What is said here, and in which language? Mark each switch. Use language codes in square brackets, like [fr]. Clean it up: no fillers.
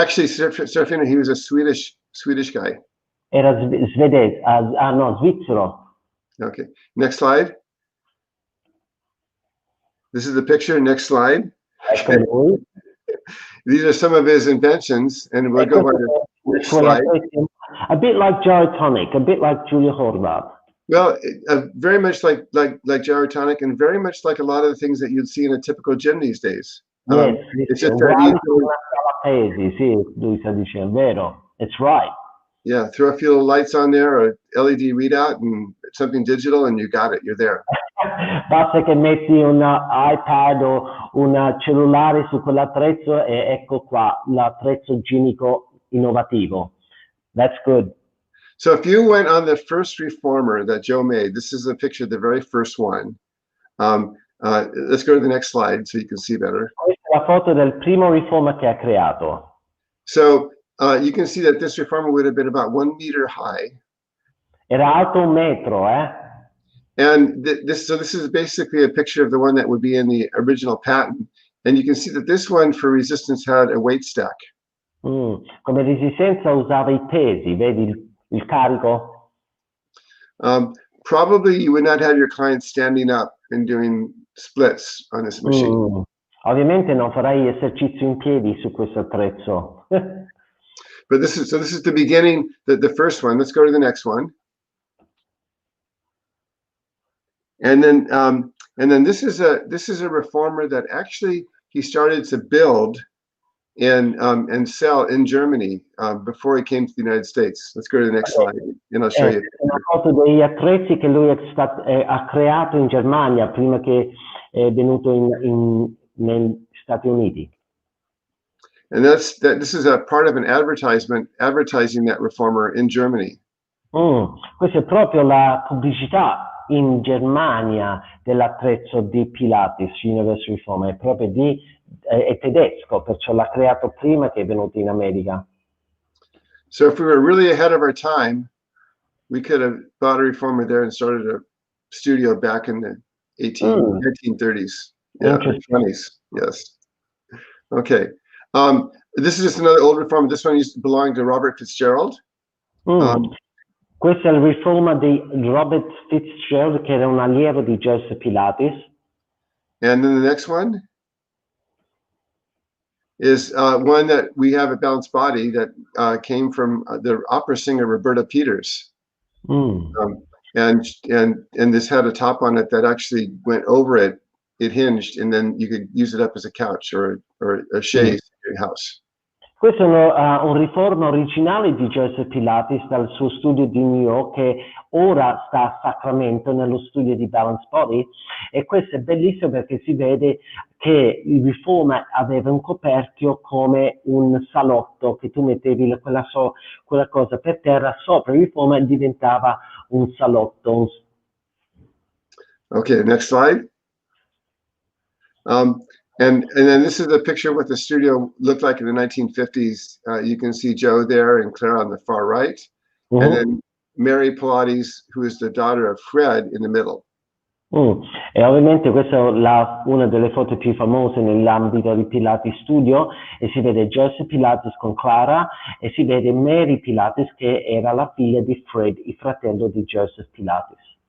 [en] Actually, Serafino, he was a Swedish guy. [it] Era svedese, no, svizzero. [en] Okay, next slide. This is the picture. Next slide. [it] Ecco lui. [en] These are some of his inventions, and we'll go on to the next slide. A bit like gyrotonic, a bit like Julia Horvath. Well, very much like gyrotonic, and very much like a lot of the things that you'd see in a typical gym these days. Yes, it's just that [it] sì, lui sta dicendo, vero. [en] It's right. Yeah, throw a few lights on there, or LED readout, and something digital, and you got it. You're there. [it] Basta che metti un iPad o un cellulare su quell'attrezzo e ecco qua l'attrezzo igienico innovativo. [en] That's good. So if you went on the first reformer that Joe made, this is a picture of the very first one. Let's go to the next slide so you can see better. [it] Questa è la foto del primo reformer che ha creato. [en] So you can see that this reformer would have been about 1 meter high. [it] Era alto 1 metro, [en] And this is basically a picture of the one that would be in the original patent. And you can see that this one for resistance had a weight stack. [it] Come resistenza usava I pesi, vedi il carico? [en] Probably you would not have your clients standing up and doing splits on this machine. [it] Ovviamente non farai esercizio in piedi su questo attrezzo. [en] But this is the beginning, the first one. Let's go to the next one. And then this is a reformer that actually he started to build and sell in Germany before he came to the United States. Let's go to the next slide, and I'll show you. [it] Una foto degli attrezzi che lui ha creato in Germania prima che è venuto negli Stati Uniti. [en] And this is a part of an advertising that reformer in Germany. [it] Questa è proprio la pubblicità in Germania dell'attrezzo di Pilates Universal Reformer, è proprio è tedesco, perciò l'ha creato prima che è venuto in America. [en] So if we were really ahead of our time, we could have bought a reformer there and started a studio back in the 1930s, yeah, 20s, yes. Okay, this is just another old reformer. This one used to belong to Robert Fitzgerald. [it] Questo è il reformer di Robert Fitzgerald, che era un allievo di Joseph Pilates. [en] And then the next one is one that we have at Balanced Body that came from the opera singer Roberta Peters. And this had a top on it that actually went over it. It hinged, and then you could use it up as a couch or a chaise in your house. [it] Questo è un riforma originale di Joseph Pilates dal suo studio di New York, che ora sta a Sacramento nello studio di Balanced Body, e questo è bellissimo perché si vede che il riforma aveva un coperchio come un salotto, che tu mettevi quella cosa per terra sopra il riforma e diventava un salotto. [en] Okay, next slide. And then this is a picture of what the studio looked like in the 1950s. You can see Joe there and Clara on the far right. And then Mary Pilates, who is the daughter of Fred, in the middle. [it] E ovviamente questa è una delle foto più famose nell'ambito di Pilates Studio, e si vede Joseph Pilates con Clara e si vede Mary Pilates, che era la figlia di Fred, il fratello di Joseph Pilates.